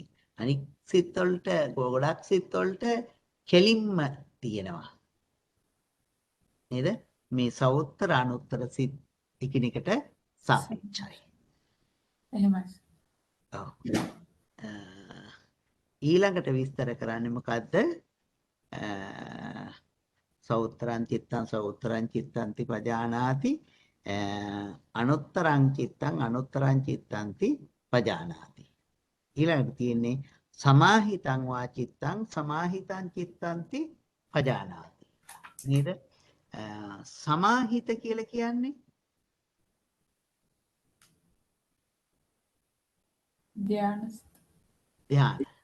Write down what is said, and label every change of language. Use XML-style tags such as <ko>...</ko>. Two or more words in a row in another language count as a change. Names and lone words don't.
<si>අනික් සිත් වලට ගොඩක් සිත් වලට කෙලින්ම තියෙනවා. නේද? මේ සවුත්තර අනුත්තර සිත් එකිනෙකට සාපේක්ෂයි. එහෙමයි. ඔව්. ඊළඟට විස්තර කරන්නේ මොකද්ද?</si> <pi>සවුත්තරං චිත්තං සවුත්තරං චිත්තන්ති පජානාති අනුත්තරං චිත්තන්ති පජානාති.</pi> <si>ඊළඟට තියෙන්නේ</si> <pi>සමාහිතං වා චිත්තං සමාහිතං චිත්තන්ති පජානාති.</pi> <si>නේද? සමාහිත කියලා කියන්නේ ධ්‍යාන.</si>